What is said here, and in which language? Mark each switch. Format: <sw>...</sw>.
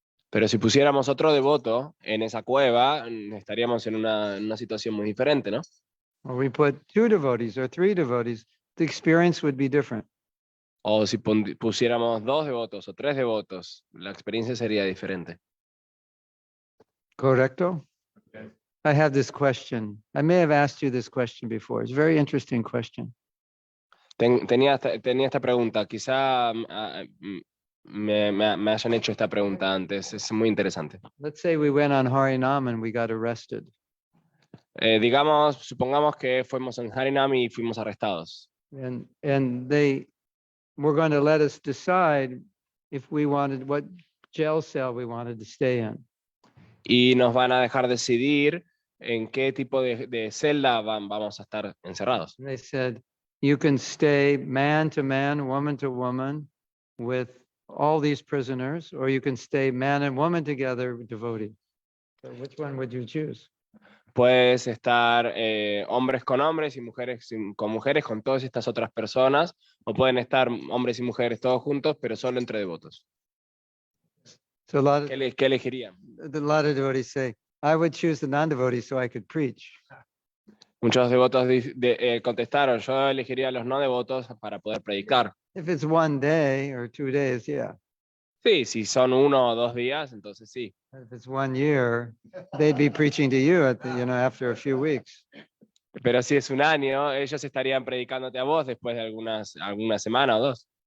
<es>Pero si pusiéramos otro devoto en esa cueva, estaríamos en una situación muy diferente, ¿no?</es> <en>Or we put 2 devotees or 3 devotees, the experience would be different.</en> <es>O si pusiéramos 2 devotos o 3 devotos, la experiencia sería diferente. Correcto?</es> <en>Okay. I have this question. I may have asked you this question before. It's a very interesting question.</en> <es>Tenía esta pregunta, quizá me hayan hecho esta pregunta antes, es muy interesante.</es> <en>Let's say we went on Harinam and we got arrested.</en> <es>Supongamos que fuimos en Harinam y fuimos arrestados.</es> <en>And they were going to let us decide if we wanted, what jail cell we wanted to stay in.</en> <es>Y nos van a dejar decidir en qué tipo de celda vamos a estar encerrados.</es> <en>And they said, you can stay man to man, woman to woman, with all these prisoners, or you can stay man and woman together, devotee. So which one would you choose?</en> <es>Puedes estar hombres con hombres y mujeres con mujeres, con todas estas otras personas, o pueden estar hombres y mujeres todos juntos, pero solo entre devotos.</es> <en>So a lot</en> <es>¿Qué elegirían?</es> <en>of devotees say, I would choose the non-devotees so I could preach.</en> <es>Muchos devotos contestaron, yo elegiría a los no devotos para poder predicar.</es> <en>If it's 1 day or 2 days, yeah.</en> <es>Sí, si son 1 o 2 días, entonces sí.</es> <en>If it's 1 year, they'd be preaching to you at the, after a few weeks.</en> <es>Pero si es 1 año, ellos estarían predicándote a vos después de alguna semana o 2.</es>